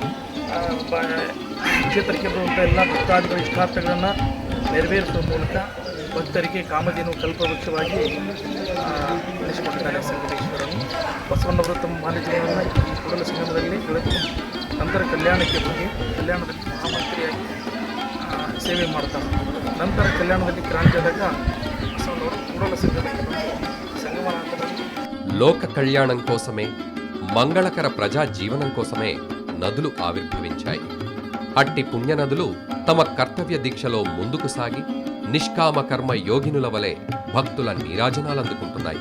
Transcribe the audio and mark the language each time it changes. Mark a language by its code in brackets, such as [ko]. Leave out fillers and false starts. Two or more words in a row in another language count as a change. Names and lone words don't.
[kn] ಕ್ಷೇತ್ರಕ್ಕೆ ಬರುವಂಥ ಎಲ್ಲ ಭಕ್ತಾದಿಗಳ ಇಷ್ಟಾರ್ಥಗಳನ್ನು ನೆರವೇರಿಸುವ ಮೂಲಕ ಭಕ್ತರಿಗೆ ಕಾಮಧೇನು ಕಲ್ಪವೃಕ್ಷವಾಗಿ ಉಳಿಸಿಕೊಂಡಿದ್ದಾನೆ ಸಂಗಮೇಶ್ವರನು. ಬಸವಣ್ಣವರು ತಮ್ಮ ಮಾಲಿಕೆಯನ್ನು ಈ ಕೂಡಲ ಸಂಗಮದಲ್ಲಿ ಕಳೆದು ನಂತರ ಕಲ್ಯಾಣಕ್ಕೆ ಹೋಗಿ ಕಲ್ಯಾಣದಲ್ಲಿ ಮಹಾಮಂತ್ರಿಯಾಗಿ ಸೇವೆ ಮಾಡ್ತಾರೆ. ನಂತರ ಕಲ್ಯಾಣದಲ್ಲಿ ಕ್ರಾಂತಿ ಆದಾಗ ಬಸವಣ್ಣವರು ಕೂಡಲ ಸಂಗಮನಾಥನಲ್ಲಿ [te] లోక కళ్యాణం కోసమే, మంగళకర ప్రజా జీవనం కోసమే నదులు ఆవిర్భవించాయి. అట్టి పుణ్యనదులు తమ కర్తవ్య దీక్షలో ముందుకు సాగి నిష్కామ కర్మ యోగినుల వలె భక్తుల నీరాజనాలందుకుంటున్నాయి.